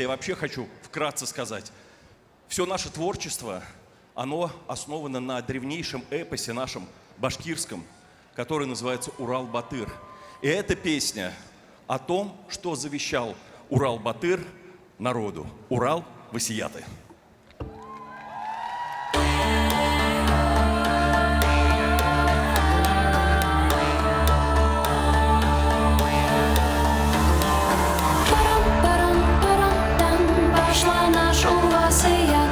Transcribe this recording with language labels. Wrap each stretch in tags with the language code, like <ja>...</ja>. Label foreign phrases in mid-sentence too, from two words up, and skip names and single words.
<ru>Я вообще хочу вкратце сказать. Все наше творчество, оно основано на древнейшем эпосе нашем, башкирском, который называется «Урал-Батыр». И эта песня о том, что завещал Урал-Батыр народу. Урал Васияты.</ru> <ba>Парам-парам-парамдан башланыр шул васыят.</ba>